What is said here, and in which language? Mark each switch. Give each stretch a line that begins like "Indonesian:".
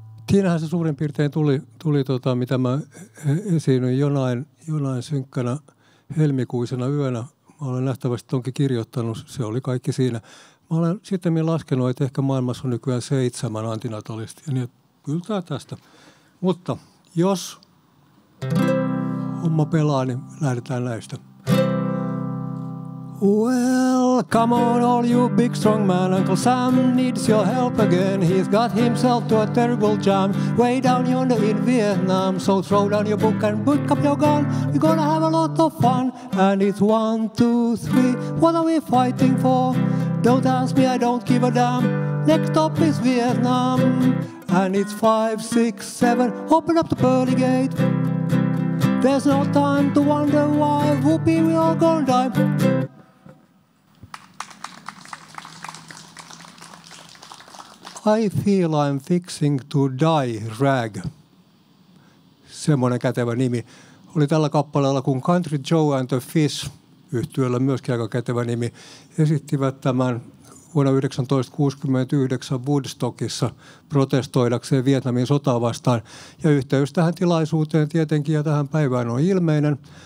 Finnish: Siinähän se suurin piirtein tuli mitä mä esiinnyin jonain synkkänä helmikuisena yönä. Mä olen nähtävästi tonkin kirjoittanut, se oli kaikki siinä. Mä olen sitten laskenut, että ehkä maailmassa on nykyään 7 antinatalistia, niin kyllä tää tästä. Mutta jos homma pelaa, niin lähdetään näistä.
English: Well, come on all you big strong man, Uncle Sam needs your help again. He's got himself to a terrible jam way down yonder in Vietnam. So throw down your book and pick up your gun. We're gonna have a lot of fun. And it's 1, 2, 3, what are we fighting for? Don't ask me, I don't give a damn. Next stop is Vietnam. And it's 5, 6, 7, open up the pearly gate. There's no time to wonder why. Whoopee, we all gonna die. I feel I'm fixing to die, Rag.
Finnish: Semmoinen kätevä nimi. Oli tällä kappaleella kun Country Joe and the Fish, yhtyeellä myöskin aika kätevä nimi, esittivät tämän vuonna 1969 Woodstockissa protestoidakseen Vietnamin sotaa vastaan. Ja yhteys tähän tilaisuuteen tietenkin ja tähän päivään on ilmeinen.